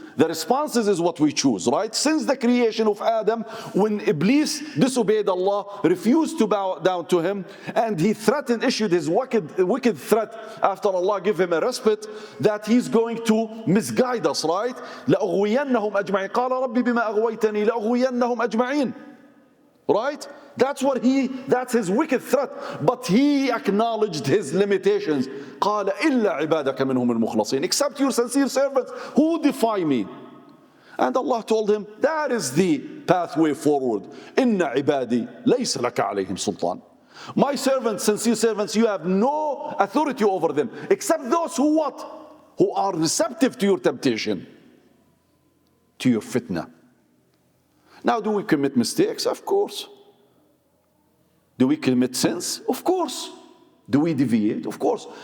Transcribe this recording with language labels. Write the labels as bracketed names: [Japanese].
[English] The responses is what we choose, right? Since the creation of Adam, when Iblis disobeyed Allah, refused to bow down to him, and he threatened, issued his wicked threat after Allah gave him a respite, that he's going to misguide us, right? [Arabic] لَأُغْوِيَنَّهُمْ أَجْمَعِينَ قَالَ رَبِّ بِمَا أَغْوَيْتَنِي لَأُغْوِيَنَّهُمْ أَجْمَعِينَ. [English] Right? That's his wicked threat. But he acknowledged his limitations. [Arabic] قال إلا عبادك منهم المخلصين. [English] Except your sincere servants who defy me. And Allah told him, that is the pathway forward. [Arabic] إن عبادي ليس لك عليهم سلطان. [English] My servants, sincere servants, you have no authority over them. Except those who what? Who are receptive to your temptation. To your fitna. Now, do we commit mistakes? Of course. Do we commit sins? Of course. Do we deviate? Of course.